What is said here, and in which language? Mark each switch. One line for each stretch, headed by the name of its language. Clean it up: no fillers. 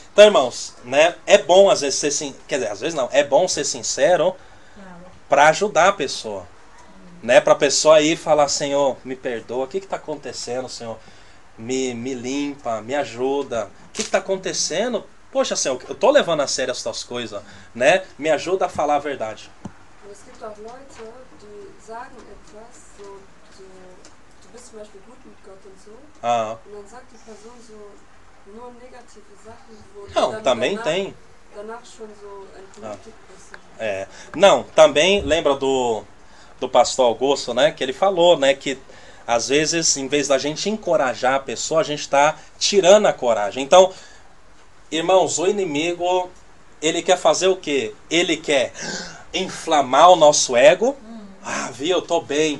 Portuguese: Então, irmãos, né? É bom às vezes ser quer dizer, às vezes não, é bom ser sincero para ajudar a pessoa, né? Para a pessoa aí falar, Senhor, me perdoa, o que está acontecendo, Senhor? Me limpa, me ajuda. O que está acontecendo? Poxa, Senhor, eu estou levando a sério essas coisas, né? Me ajuda a falar a verdade.
German: Es gibt auch Leute, die sagen etwas, du bist zum Beispiel gut mit Gott und so, und dann sagt die Person so nur negative Sachen, wo du
Portuguese: Não,
German: dann
Portuguese: também tem.
German: danach schon so entmutigt bist.
Portuguese: Não, também lembra do pastor Augusto, né? Que ele falou, né? Que às vezes, em vez da gente encorajar a pessoa, a gente está tirando a coragem. Então, irmãos, o inimigo, ele quer fazer o quê? Ele quer inflamar o nosso ego. Viu, eu tô bem.